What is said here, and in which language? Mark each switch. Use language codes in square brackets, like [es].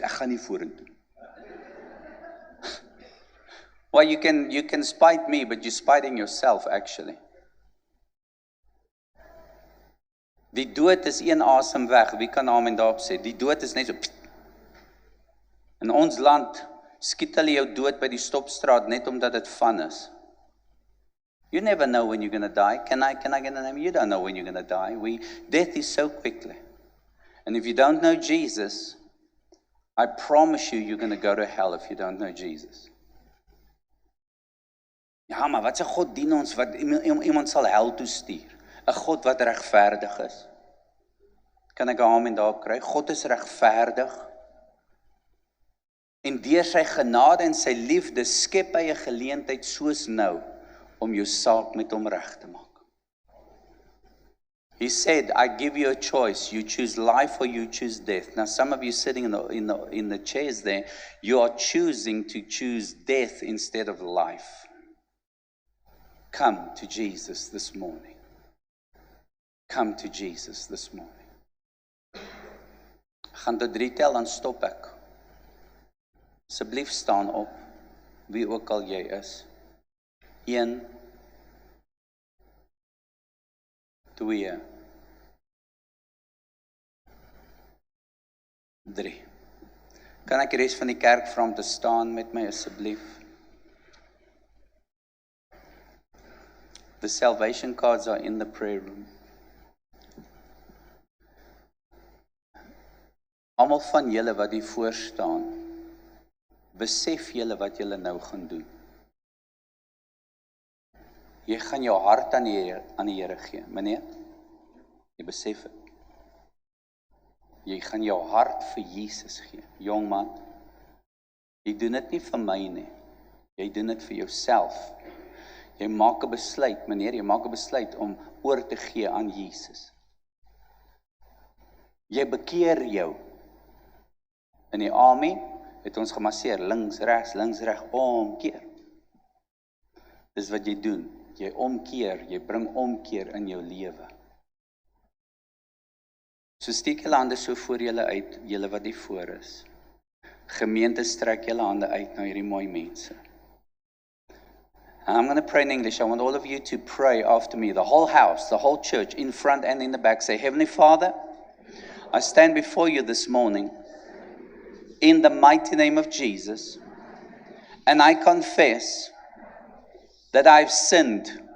[af] Ek gaan nie vorentoe. [en] Well, you can spite me, but you're spiting yourself actually. [af] Die dood is een asem weg. Wie kan amen daarop sê? Die dood is net so. In ons land skiet hulle jou dood by die stopstraat net omdat dit fun is. [en] You never know when you're going to die. Can I get a name? You don't know when you're going to die. Death is so quickly. And if you don't know Jesus, I promise you're going to go to hell if you don't know Jesus. [af] Ja, maar wat 'n God dien ons wat iemand sal hel toe stuur? 'n God wat regverdig is. Kan ek 'n amen daarop kry? God is regverdig. En deur sy genade en sy liefde skep hy 'n geleentheid soos nou om jou saak met hom reg te maak. [en] He said, I give you a choice. You choose life or you choose death. Now some of you sitting in the chairs there, you are choosing to choose death instead of life. Come to Jesus this morning. Come to Jesus this morning. [af] Gaan tot 3 tel, dan stop ek. Asseblief staan op, wie ook al jy is. 1, 2, 3. Kan ek die res van die kerk vra om te staan met my asseblief? [en] The salvation cards are in the prayer room. [af] Almal van julle wat hier voor staan, besef julle wat julle nou gaan doen. Jy gaan jou hart aan die Here gee, meneer. Jy besef het. Jy gaan jou hart vir Jesus gee, jong man. Jy doen dit nie vir my nie. Jy doen dit vir jouself. Jy maak 'n besluit, meneer, jy maak 'n besluit om oor te gee aan Jesus. Jy bekeer jou. In die army het ons gemasseer, links, reg, omkeer. Dis wat jy doen. Jy omkeer, jy bring omkeer in jou lewe. So steek julle hande so voor julle uit, julle wat hier voor is. Gemeente, strek julle hande uit na hierdie mooi mense. [en] And I'm going to pray in English. I want all of you to pray after me. The whole house, the whole church, in front and in the back. Say, Heavenly Father, I stand before you this morning in the mighty name of Jesus. And I confess that I've sinned.